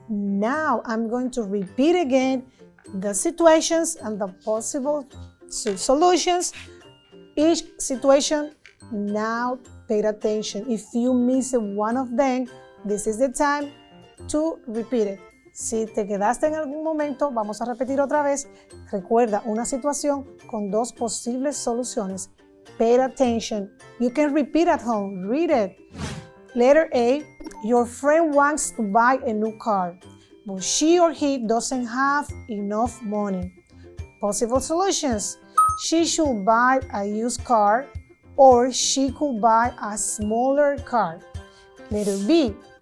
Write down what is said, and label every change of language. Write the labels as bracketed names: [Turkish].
[English] Now I'm going to repeat again the situations and the possible solutions. Each situation, now pay attention. If you miss one of them, this is the time to repeat it. [Spanish] Si te quedaste en algún momento, vamos a repetir otra vez. Recuerda una situación con dos posibles soluciones. [English] Pay attention. You can repeat at home. Read it. Letter A. Your friend wants to buy a new car, but she or he doesn't have enough money. Possible solutions. She should buy a used car, or she could buy a smaller car. Letter B.